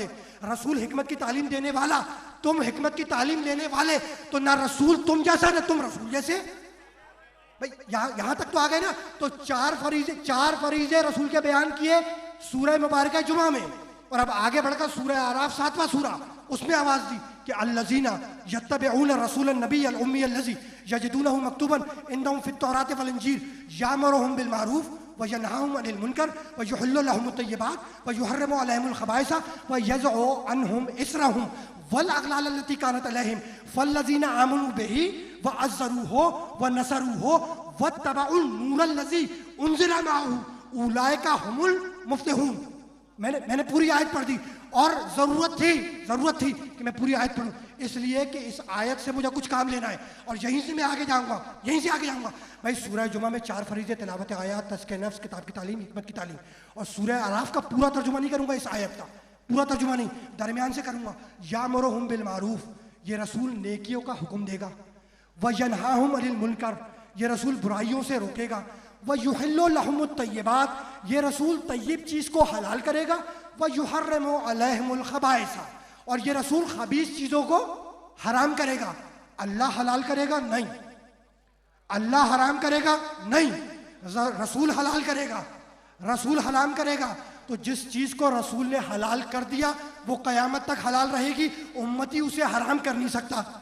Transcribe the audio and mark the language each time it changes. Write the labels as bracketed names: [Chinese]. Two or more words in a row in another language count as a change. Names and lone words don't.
[Hindi] रसूल हिकमत की तालीम देने वाला, तुम हिकमत की तालीम लेने वाले। तो ना रसूल तुम जैसा, ना तुम रसूल जैसे। भाई यहां तक तो आ गए ना। तो चार फरीजे रसूल के बयान किए सूरह मुबारक जुमा में। और अब आगे बढ़कर सूरह आराफ 7वां सूरा, उसमें आवाज दी कि [Arabic] الذين يتبعون الرسول النبي الأمي الذي يجدونه مكتوبا عندهم في التوراة والإنجيل يأمرهم بالمعروف وينهاهم عن المنكر ويحل لهم الطيبات ويحرم عليهم الخبائث ويضع عنهم إصرهم والأغلال التي كانت عليهم فالذين آمنوا به وعزروه ونصروه واتبعوا النور الذي أنزل معه أولئك هم المفلحون. [Hindi] मैंने पूरी आयत पढ़ दी और जरूरत थी कि मैं पूरी आयत पढ़ूं, इसलिए कि इस आयत से मुझे कुछ काम लेना है और यहीं से मैं आगे जाऊंगा। भाई सूरह जुमा में 4 फरीज़े तिलावत आयात, तज़किया नफ्स, किताब की तालीम, हिकमत की तालीम। और सूरह आराफ का पूरा तर्जुमा नहीं करूंगा, इस आयत का पूरा तर्जुमा नहीं, दरमियान से करूंगा। [Arabic] يأمرهم بالمعروف, [Hindi] ये रसूल नेकियों का हुक्म देगा। [Arabic] وينهاهم عن المنكر, [Hindi] ये रसूल बुराइयों से रोकेगा। [Arabic] ويحل لهم الطيبات, [Hindi] ये रसूल तय्यब चीज को हलाल करेगा। [Arabic] ويحرم عليهم الخبائث, [Hindi] और ये रसूल खबीस चीजों को हराम करेगा। अल्लाह हलाल करेगा नहीं, अल्लाह हराम करेगा नहीं, रसूल हलाल करेगा, रसूल हराम करेगा। तो जिस चीज को रसूल ने हलाल कर दिया वो कयामत तक हलाल रहेगी, उम्मती उसे हराम कर नहीं सकता।